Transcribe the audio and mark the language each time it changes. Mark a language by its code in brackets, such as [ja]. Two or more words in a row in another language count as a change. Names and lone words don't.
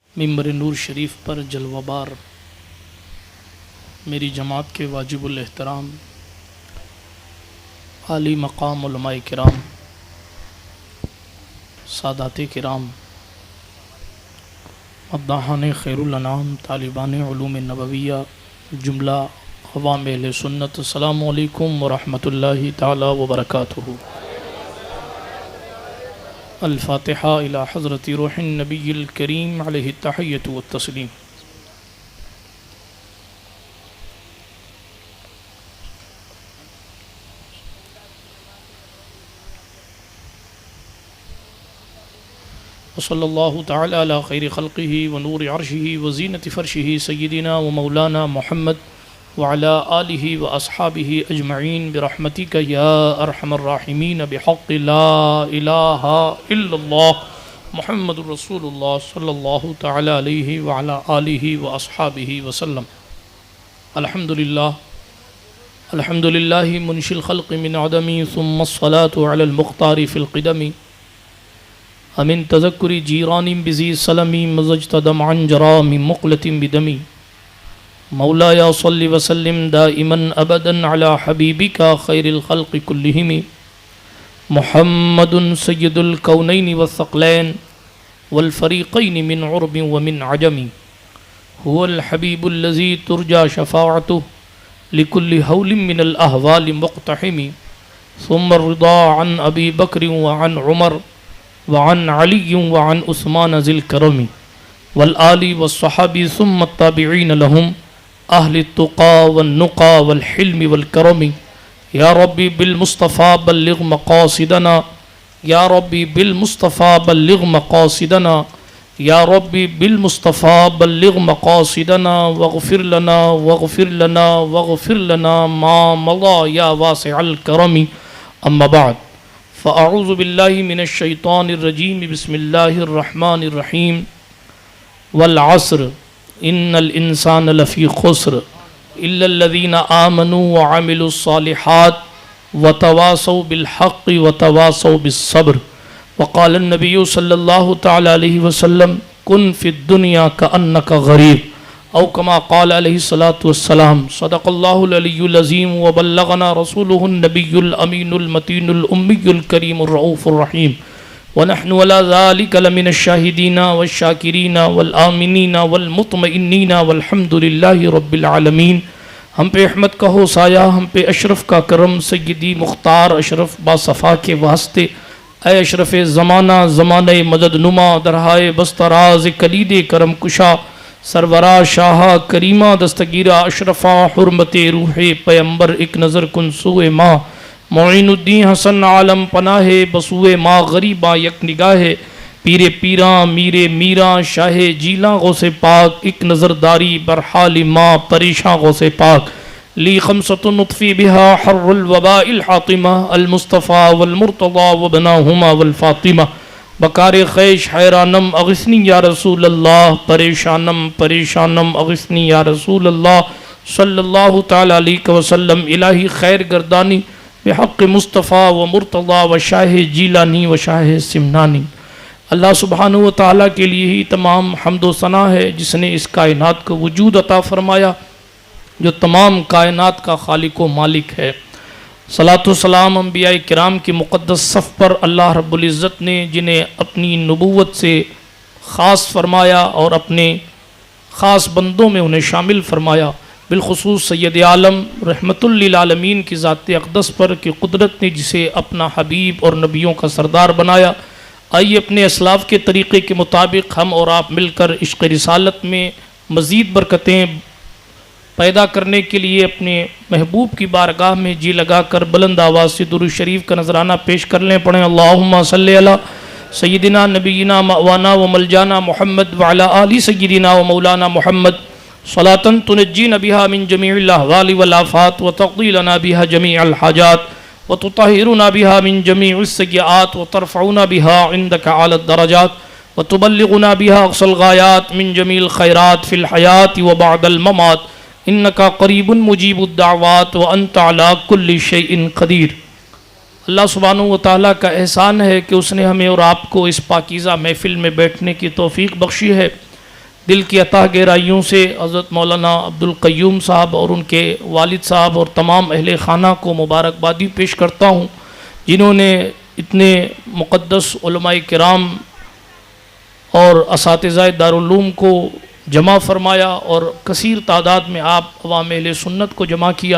[ur] منبر نور شریف پر جلوہ بار میری جماعت کے واجب الاحترام عالی مقام علمائے کرام، سادات کرام، مداحان خیر الانام، طالبان علوم نبویہ، جملہ عوام اہل سنت, [ar] السلام عليكم ورحمة الله تعالى وبركاته. الفاتحة إلى حضرة روح النبي الكريم عليه التحية والتسليم. وصلى الله تعالى على خير خلقه ونور عرشه وزينة فرشه سيدنا ومولانا محمد وعلى آله وأصحابه أجمعين برحمتك يا أرحم الراحمين بحق لا إله إلا الله محمد رسول الله صلى الله تعالى عليه وعلى آله وأصحابه وسلم. الحمد لله الحمد لله منشئ الخلق من عدم ثم الصلاة على المختار في القدم أمن تذكر جيران بذي سلم مزجت دمعا جرى من مقلة بدم مولاي صل وسلم دائما أبدا على حبيبك خير الخلق كلهم محمد سيد الكونين والثقلين والفريقين من عرب ومن عجم هو الحبيب الذي ترجى شفاعته لكل هول من الأهوال مقتحم ثم الرضا عن أبي بكر وعن عمر وعن علي وعن عثمان ذي الكرم والآل والصحب ثم التابعين لهم أهل التقى والنقى والحلم والكرم. يا ربي بالمصطفى بلغ مقاصدنا، يا ربي بالمصطفى بلغ مقاصدنا، يا ربي بالمصطفى بلغ مقاصدنا واغفر لنا واغفر لنا ما مضى يا واسع الكرم. أما بعد فأعوذ بالله من الشيطان الرجيم بسم الله الرحمن الرحيم. والعصر إن الإنسان لفي خسر إلا الذين آمنوا وعملوا الصالحات وتواصوا بالحق وتواصوا بالصبر. وقال النبي صلى الله تعالى عليه وسلم كن في الدنيا كأنك غريب أو كما قال عليه الصلاة والسلام. صدق الله العلي العظيم وبلغنا رسوله النبي الأمين المتين الأمي الكريم الرؤوف الرحيم ونحن على ذلك لمن الشاهدين والشاكرين والآمنين والمطمئنين والحمد لله رب العالمين. [ur] ہم پہ رحمت کا ہو سایہ، ہم پہ اشرف کا کرم، سیدی مختار اشرف باصفا کے واسطے [fa] ای اشرف زمانه زمانی مدد نما درهای بستراز کلید کرم کشا سرورا شاه کریما دستگیرا اشرفا حرمت روح پیمبر یک نظر کن سوی ما معین الدین حسن عالم پناهی بسوی ما غریبا یک نگاهی پیر پیرا میر میرا شاه جیلا غوث پاک یک نظرداری برحال ما پریشان غوث پاک [ar] لي خمسة أطفي بها حر الوباء الحاطمة المصطفى والمرتضى وابناهما والفاطمة [fa] بکار خویش حیرانم [ar] أغثني يا رسول الله [fa] پریشانم پریشانم [ar] أغثني يا رسول الله صلى الله تعالى عليه وسلم. [fa] الهی خیر گردانی بحق مصطفی و مرتضی و شاه جیلانی و شاه سمنانی. [ur] اللہ سبحانہ و تعالیٰ کے لیے ہی تمام حمد و ثنا ہے جس نے اس کائنات کو وجود عطا فرمایا، جو تمام کائنات کا خالق و مالک ہے. صلوٰۃ و سلام انبیائے کرام کی مقدس صف پر اللہ رب العزت نے جنہیں اپنی نبوت سے خاص فرمایا اور اپنے خاص بندوں میں انہیں شامل فرمایا، بالخصوص سید عالم رحمۃ للعالمین کی ذات اقدس پر کہ قدرت نے جسے اپنا حبیب اور نبیوں کا سردار بنایا. آئیے اپنے اسلاف کے طریقے کے مطابق ہم اور آپ مل کر عشق رسالت میں مزید برکتیں پیدا کرنے کے لیے اپنے محبوب کی بارگاہ میں جی لگا کر بلند آواز سے درود شریف کا نذرانہ پیش کر لیں. [ar] پڑھیں اللهم صل على سيدنا نبينا مولانا وملجانا محمد وعلى آل سيدنا ومولانا محمد صلاة تنجينا بها من جميع الأهوال والآفات وتقضي لنا بها جميع الحاجات وتطهرنا بها من جميع السيئات وترفعنا بها عندك أعلى الدرجات وتبلغنا بها أقصى الغايات من جميع الخيرات في الحياة وبعد الممات إنك قريب مجيب الدعوات وأنت على كل شيء قدير. [ur] اللہ سبحانہ و تعالیٰ کا احسان ہے کہ اس نے ہمیں اور آپ کو اس پاکیزہ محفل میں بیٹھنے کی توفیق بخشی ہے. دل کی عطا گہرائیوں سے حضرت مولانا عبدالقیوم صاحب اور ان کے والد صاحب اور تمام اہل خانہ کو مبارکبادی پیش کرتا ہوں، جنہوں نے اتنے مقدس علمائے کرام اور اساتذۂ دارالعلوم کو جمع فرمایا اور کثیر تعداد میں آپ عوام اہل سنت کو جمع کیا.